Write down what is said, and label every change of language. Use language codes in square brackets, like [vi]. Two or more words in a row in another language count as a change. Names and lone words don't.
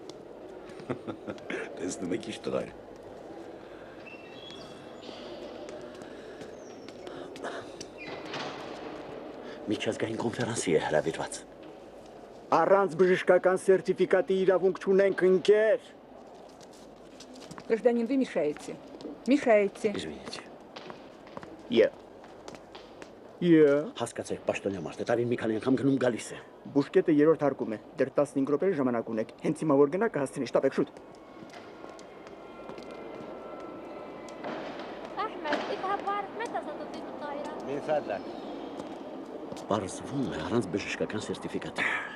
[hy] Տեսնում եք ինչ տղա է։ Միջազգային կոնֆերանսի է հրավիրված։ Առանց բժշկական սերտիֆիկատի իրավունք չունենք, ընկեր։ [ru] Гражданин, вы мешаете. Мешаете. Извините. [hy] Հասկացեք, պաշտոնյա մարդ է, տարին մի քանի անգամ գնում գալիս է։ Բուշկետը երրորդ հարկում է, դեռ 15 րոպե ժամանակ ունեք։ Հենց հիմա որ գնա կհասցնի, շտապեք շուտ։ Մի ֆադլակ։ Պարզվում է առանց բժշկական սերտիֆիկատի։